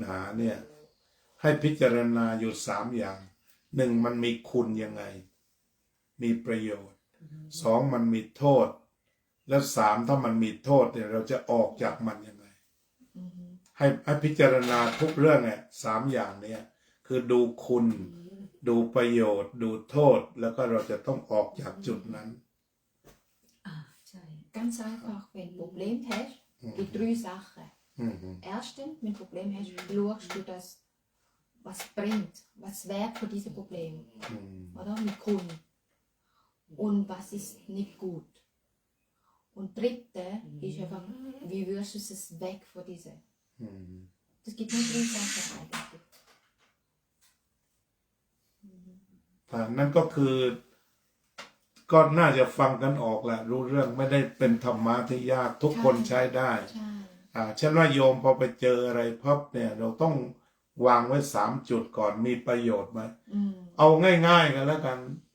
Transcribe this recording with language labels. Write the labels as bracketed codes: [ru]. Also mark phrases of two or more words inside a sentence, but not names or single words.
[th] หาเนี่ยให้พิจารณาอยู่3 อย่างหนึ่งมันมีคุณยังไงมีประโยชน์2มันมีโทษแล้ว3ถ้ามันมีโทษเนี่ยเราจะออกจากมันยังไงให้พิจารณาทุกเรื่องเนี่ย3อย่างเนี่ยคือดูคุณดูประโยชน์ดูโทษแล้วก็เราจะต้องออกจากจุดนั้น ใช่ [de] Ganz einfach, wenn du ein Problem hast, die 3 Sachen. Erstens, wenn du ein Problem hast, schaust du, dass was bringt, was wert von diesem Problem, oder? Mit Kunden. Und was ist nicht gut. Und dritte ist einfach, wie wirst du es weg von diesem. Das gibt nur 3 Sachen eigentlich. [th] นั่นก็คือก็น่าจะฟังกันออกแหละรู้เรื่องไม่ได้เป็นธรรมะที่ยากทุกคนใช้ได้ ใช่ เช่นว่าโยมพอไปเจออะไรพับเนี่ยเราต้องวางไว้3 จุดก่อนมีประโยชน์ไหมเอาง่ายๆกันแล้วกันพู